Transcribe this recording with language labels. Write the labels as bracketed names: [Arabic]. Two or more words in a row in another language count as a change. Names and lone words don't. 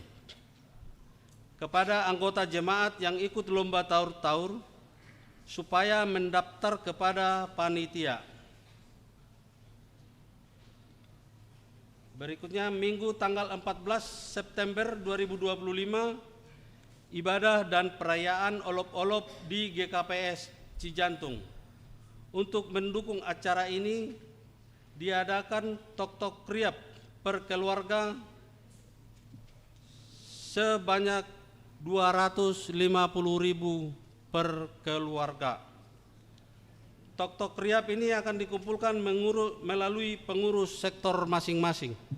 [Indonesian] Kepada anggota jemaat yang ikut lomba taur-taur supaya mendaftar kepada panitia. Berikutnya Minggu tanggal 14 September 2025 ibadah dan perayaan olop-olop di GKPS Cijantung. Untuk mendukung acara ini diadakan tok-tok kriap per keluarga sebanyak 250.000 per keluarga. Tok-tok kriap ini akan dikumpulkan melalui pengurus sektor masing-masing.